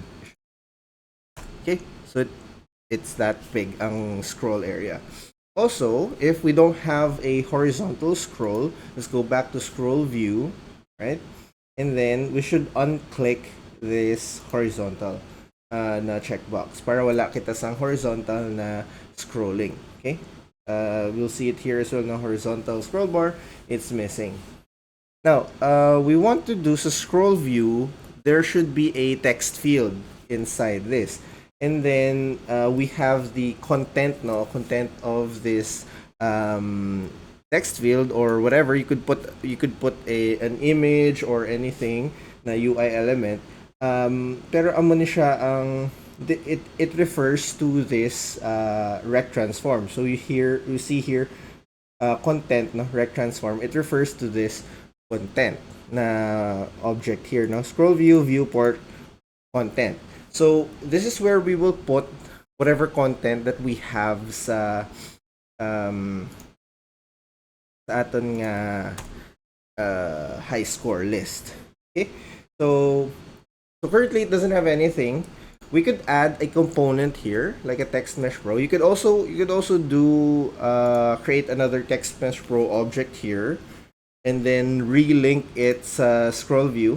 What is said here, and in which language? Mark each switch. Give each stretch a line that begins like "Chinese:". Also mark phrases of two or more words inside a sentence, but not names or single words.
English: Okay, so it's that big ang scroll area. Also, if we don't have a horizontal scroll, let's go back to scroll view, right? And then we should unclick this horizontal na checkbox
Hiligaynon: para wala kita sang
English: horizontal na scrolling. Okay? We'll see it here as well, na horizontal scroll bar. It's missing. Now, we want to do sa scroll view, there should be a text field inside this. And then we have the content, no? Content of this text field or whatever, you could put an image or anything na UI element.
Hiligaynon: Pero amo ni siya ang
English: it refers to this rect transform. So you see here content, no, rect transform. It refers to this content na object here, no, scroll view, viewport, content. So this is where we will put whatever content that we have um,
Hiligaynon: sa aton nga
English: high score list. Okay? So currently it doesn't have anything. We could add a component here, like a text mesh pro. You could also do create another text mesh pro object here, and then relink its scroll view.